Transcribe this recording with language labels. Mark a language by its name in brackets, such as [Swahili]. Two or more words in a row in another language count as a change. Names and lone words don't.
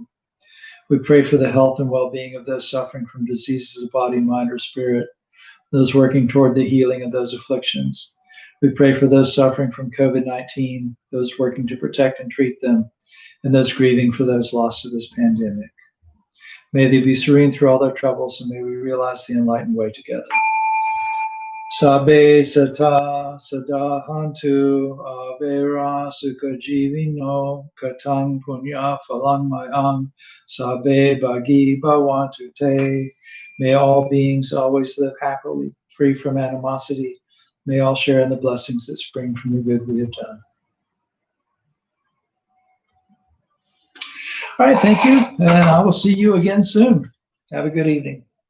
[English] We pray for the health and well-being of those suffering from diseases of body, mind, or spirit, those working toward the healing of those afflictions. We pray for those suffering from COVID-19, those working to protect and treat them, and those grieving for those lost to this pandemic. May they be serene through all their troubles, and may we realize the enlightened way together. [Pali] Sabe sata sadahantu avera sukha jivino katang punya phalang mayang sabe bhagi bhavantu te. [English] May all beings always live happily, free from animosity. May all share in the blessings that spring from the good we have done. All right, thank you, and I will see you again soon. Have a good evening.